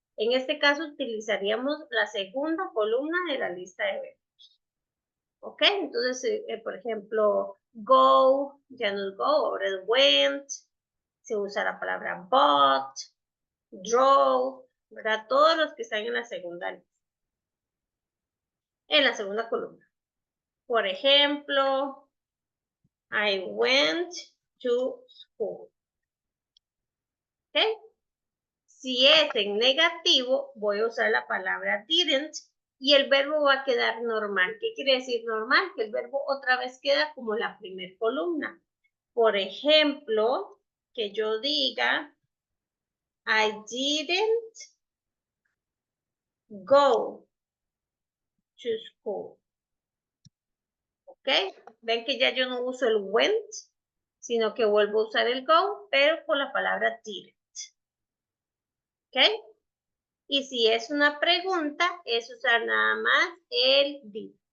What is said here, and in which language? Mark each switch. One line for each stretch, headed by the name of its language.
Spanish: En este caso utilizaríamos la segunda columna de la lista de verbos. ¿Ok? Entonces, por ejemplo, go, ya no es go, ahora es went. Se usa la palabra bought, drove, ¿verdad? Todos los que están en la segunda lista. En la segunda columna.
English: Por ejemplo, I went to school.
Spanish: ¿Ok? Si es en negativo, voy a usar la palabra didn't y el verbo va a quedar normal. ¿Qué quiere decir normal? Que el verbo otra vez queda como la primera columna. Por ejemplo, que yo diga, I didn't go to school. ¿Ok? Ven que ya yo no uso el went, sino que vuelvo a usar el go, pero con la palabra didn't. ¿Ok? Y si es una pregunta, es usar nada más el did.